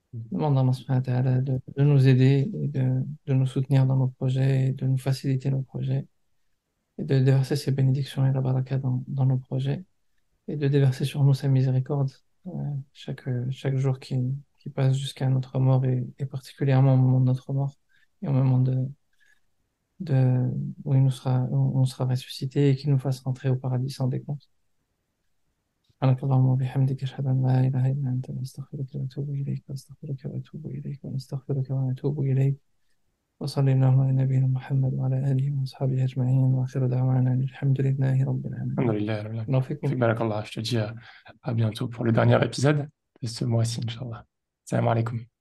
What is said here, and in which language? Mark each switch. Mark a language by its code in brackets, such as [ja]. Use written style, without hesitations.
[fr] Demande à Allah subhanahu wa ta'ala de nous aider et de nous soutenir dans nos projets, et de nous faciliter nos projets et de déverser ses bénédictions et la baraka dans nos projets et de déverser sur nous sa miséricorde euh, chaque jour qui passe jusqu'à notre mort et particulièrement au moment de notre mort et au moment de, où on sera ressuscité et qu'il nous fasse rentrer au paradis sans décompte. [ar] سبحانك اللهم وبحمدك أشهد أن لا إله إلا أنت نستغفرك ونتوب إليك ونستغفرك ونتوب إليك ونستغفرك ونتوب إليك وصلى اللهم على نبينا محمد وعلى آله وأصحابه أجمعين وآخر دعوانا أن الحمد لله رب العالمين. Alhamdoulilah. Alhamdoulilah. الله فيكم. [fr] Fik barakallah. Je te dis à bientôt pour le dernier épisode de ce mois-ci, Inch'Allah. Salam alaikum.